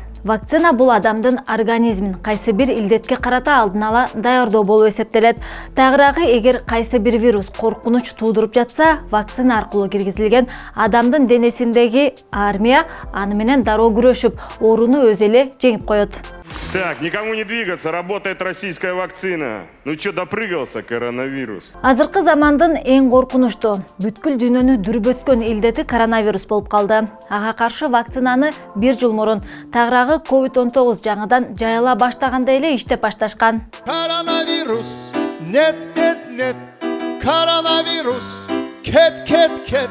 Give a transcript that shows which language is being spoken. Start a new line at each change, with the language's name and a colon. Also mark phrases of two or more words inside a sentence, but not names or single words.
Kyrgyz: Вакцина бул адамдын организмин кайсы бир илдетке карата алдын ала даярдоо болуп эсептелет. Тагыраагы, эгер кайсы бир вирус коркунуч туудуруп жатса, вакцина аркылуу киргизилген адамдын денесиндеги армия аны менен дароо күрөшүп, ооруну өзү эле жеңип коет.
Russian: Так, никому не двигаться, работает российская вакцина. Ну чё, допрыгался коронавирус?
Kyrgyz: Азыркы замандын эң коркунучтуу, бүткүл дүйнөнү дүрбөткөн илдети коронавирус болуп калды. Ага каршы вакцинаны 1 жыл мурун тагыраагы COVID-19 жаңыдан жайыла баштаганда эле иштеп башташкан. Коронавирус, нет, коронавирус, кет.